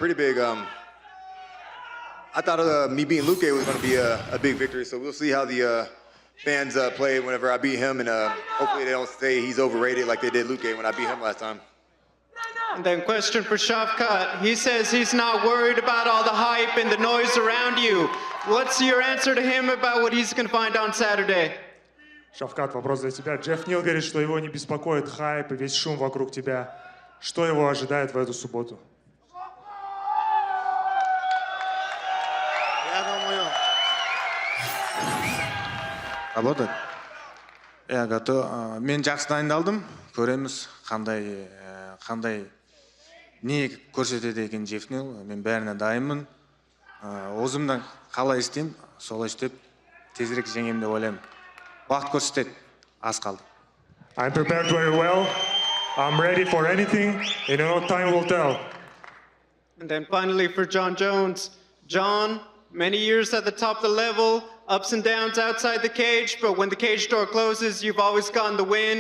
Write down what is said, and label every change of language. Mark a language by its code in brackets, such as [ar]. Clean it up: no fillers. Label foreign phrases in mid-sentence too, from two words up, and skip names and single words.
[en] I thought me beating Luque was going to be a big victory, so we'll see how the fans play whenever I beat him, and hopefully they don't say he's overrated like they did Luque when I beat him last time. And then question for Shevchenko. He says he's not worried about all the hype and the noise around you. What's your answer to him about what he's going to find on Saturday? [ru] Шавкат, вопрос для тебя. Джефф Нил говорит, что его не беспокоит хайп и весь шум вокруг тебя. Что его ожидает в эту субботу? Работает? Я готов. [kk] Мен жақсы дайындалдым. Көреміз қандай не көрсетеді екен Жефнил. Мен бәріне дайынмын. Өзімнен қалай істеймін, солай істеп тезірек жеңемін деп ойлаймын. Уақыт көрсетеді. Аз қалды. [en] I'm prepared very well. I'm ready for anything, and time will tell. And then finally for Jon Jones. Jon, many years at the top of the level, ups and downs outside the cage, but when the cage door closes, you've always gotten the win.